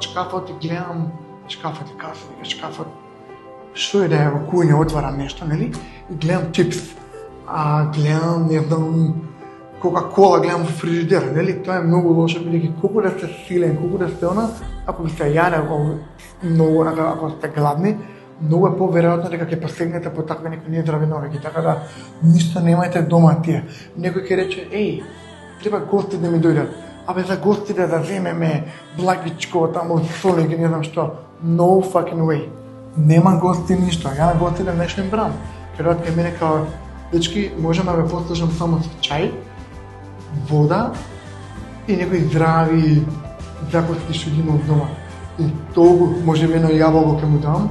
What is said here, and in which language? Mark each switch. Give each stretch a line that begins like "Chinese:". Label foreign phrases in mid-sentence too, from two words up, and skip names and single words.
Macedonian: шкафот и гледам шкафот, што е да е во кујна, отварам нешто, нели, и гледам чипс, гледам, не знам, Кока-кола, гледам во фрижидер, нели, тоа е многу лошо, бидејќи колку да сте силен, колку да сте ако ви се јаде многу, ако сте гладни, многу е поверојатно дека ќе посегнете по такви некои нездрави навики, така да ништо немајте дома тие. Некој ќе рече, треба гости да ми дојдат. За гости да земеме благичко, таму соли, не знам што.
English: No fucking way.
Macedonian: Нема гости ништо. Ја на гости да нешто им брам. Ќе дојдат кај мене као, дечки, можам да ве послушам само со чај, вода и некои здрави закуски што ги имам дома. И толку, може би едно јаболко ќе му дам.